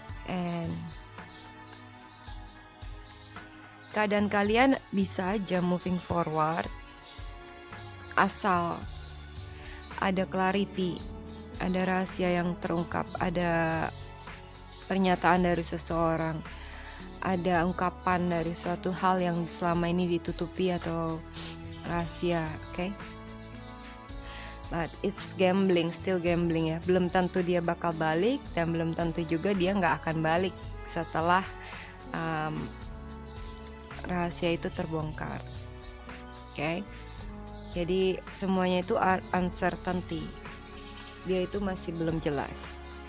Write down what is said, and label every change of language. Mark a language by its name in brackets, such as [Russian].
[Indonesian] And keadaan kalian bisa aja moving forward asal ada clarity, ada rahasia yang terungkap, ada pernyataan dari seseorang, ada ungkapan dari suatu hal yang selama ini ditutupi atau rahasia, okay? [English] But it's gambling, still gambling ya. [Indonesian] Belum tentu dia bakal balik dan belum tentu juga dia nggak akan balik setelah rahasia itu terbongkar. Okay? Jadi semuanya itu uncertainty. Dia itu masih belum jelas.